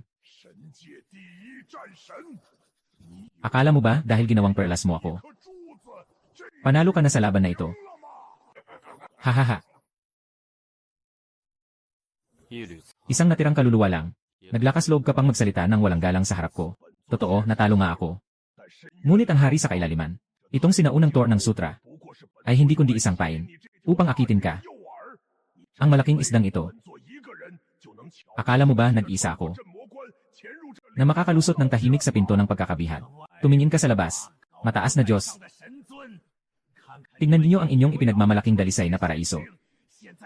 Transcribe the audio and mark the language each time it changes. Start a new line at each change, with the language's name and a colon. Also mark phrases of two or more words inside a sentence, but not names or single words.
Chinese: 神界第一战神，
Filipino: Akala mo ba dahil ginawang perlas mo ako?
Chinese: 颗珠子，这
Filipino: Panalo ka na sa laban na ito.
Chinese: 了吗？ Hahaha.
Filipino: Isang natirang kaluluwa lang. Naglakas loob ka pang magsalita ng walang galang sa harap ko. Totoo, natalo nga ako.
Chinese: 但深渊
Filipino: Ngunit ang hari sa kailaliman, itong sinaunang tour ng sutra,
Chinese: 不过是本
Filipino: ay hindi kundi isang pain,
Chinese: 你这种
Filipino: upang akitin ka.
Chinese: 诱饵，
Filipino: Ang malaking isdang ito,
Chinese: 本做一个人就能巧
Filipino: akala mo ba nag-isa ako,
Chinese: 镇魔关潜入这里
Filipino: na makakalusot ng tahimik sa pinto ng pagkakabihag? Tumingin ka sa labas. Mataas na Diyos.
Chinese: 上的神尊，看看
Filipino: Tingnan ninyo ang inyong ipinagmamalaking dalisay na paraiso.
Chinese: 现在